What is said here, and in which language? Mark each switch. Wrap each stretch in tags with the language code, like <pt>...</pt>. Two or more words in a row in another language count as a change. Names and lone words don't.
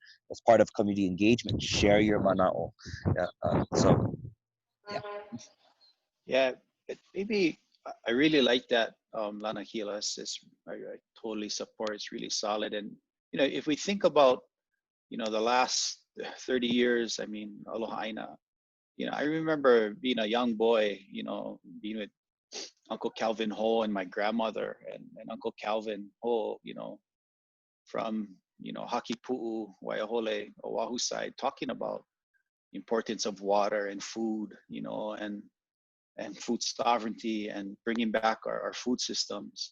<en>As part of community engagement, share your mana'o. Yeah. Yeah, maybe I really like that, Lanakila. I totally support. It's really solid. And if we think about the last 30 years, I mean,</en> <haw>aloha ʻāina.</haw> <en>I remember being a young boy, being with Uncle Calvin Ho and my grandmother and Uncle Calvin Ho, from, Hakipu'u, Waiahole, Oahu side, talking about importance of water and food, and food sovereignty and bringing back our food systems.</en>